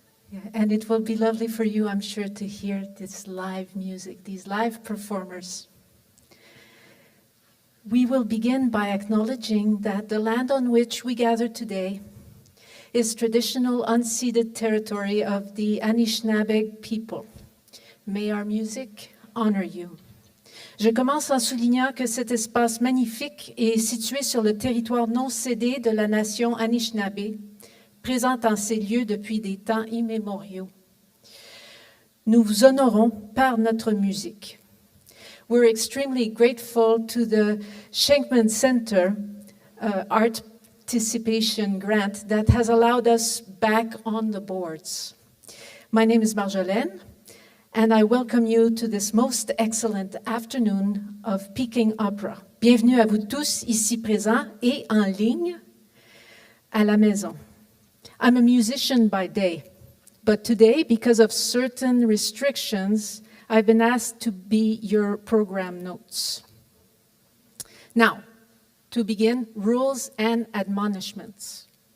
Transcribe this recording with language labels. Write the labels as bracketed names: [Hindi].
[English] Yeah, and it will be lovely for you, I'm sure, to hear this live music, these live performers. We will begin by acknowledging that the land on which we gather today is traditional unceded territory of the Anishinaabe people. May our music honor you. [French] Je commence en soulignant que cet espace magnifique est situé sur le territoire non cédé de la nation Anishinaabe, présente en ces lieux depuis des temps immémoriaux. Nous vous honorons par notre musique. [English] We're extremely grateful to the Shenkman Center Art Participation Grant that has allowed us back on the boards. My name is Marjolaine, and I welcome you to this most excellent afternoon of Peking Opera. [French] Bienvenue à vous tous ici présents et en ligne à la maison. [English] I'm a musician by day, but today, because of certain restrictions, I've been asked to be your program notes. Now, to begin, rules and admonishments.